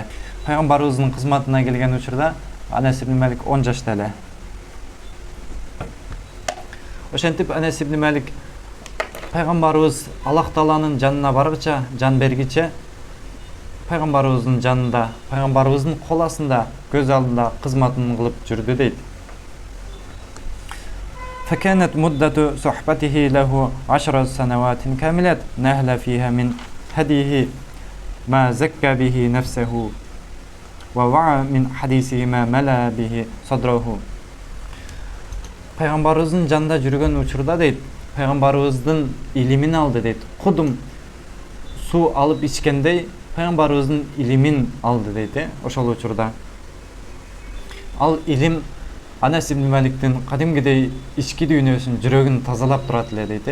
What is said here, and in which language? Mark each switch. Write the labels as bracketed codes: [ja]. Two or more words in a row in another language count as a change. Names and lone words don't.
[ky] Пайгамбарыбыздын кызматына келген учурда Анас ибн Малик 10 жашта эле. Ошентип Анас ибн Малик пайгамбарыбыз Аллах Тааланын жанына баргыча, жан бергиче пайгамбарыбыздын жанында, пайгамбарыбыздын кол астында, көз алдында кызматын кылып жүрдү дейт. [ar] فكانت مدة صحبته له 10 سنوات كاملات نهل فيها من هديه ما زكى به نفسه ووعى من حديثه ما ملا به صدره. [ky] Пайгамбарыбыздын жанында жүргөн учурда дейт, пайгамбарыбыздын илимин алды дейт. Кудум суу алып ичкендей пайгамбарыбыздын илимин алды дейт. Ошол учурда ал илим Анас ибн Маликтин кадимгидей ички дүйнөсүн, жүрөгүн тазалап турат эле дейт.